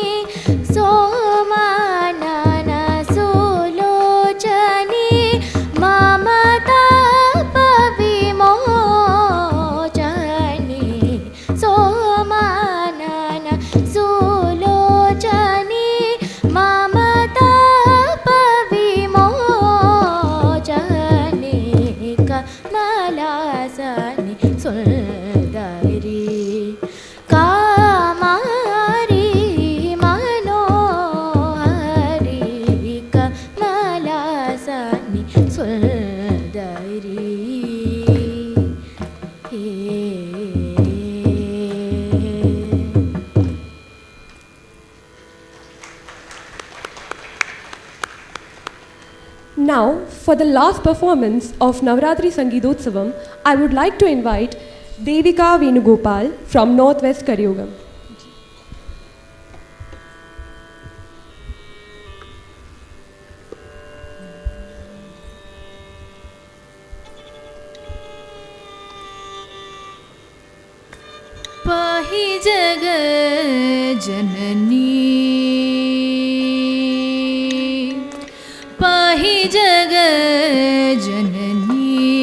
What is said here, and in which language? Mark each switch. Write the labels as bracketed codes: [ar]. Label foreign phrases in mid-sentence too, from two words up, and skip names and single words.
[sa] ಸೋಮಾನನ ಸುಲೋಚನಿ, ಮಮತಾಪ ವಿಮೋಚನಿ, ಸೋಮಾನನ ಸುಲೋಚನಿ, ಮಮತಾಪ ವಿಮೋಚನಿ, ಕಮಲಾಸನಿ ಸುಂದರಿ. ಕಾಮಾರಿ ಮನೋಹರಿ, ಕಮಲಾಸನಿ ಸುಂದರಿ. [en] Now, for the last performance of Navratri Sangeetotsavam, I would like to invite Devika Venugopal from Northwest Karyogam. [sa] पाहि जग जननी, पाहि जग जननी,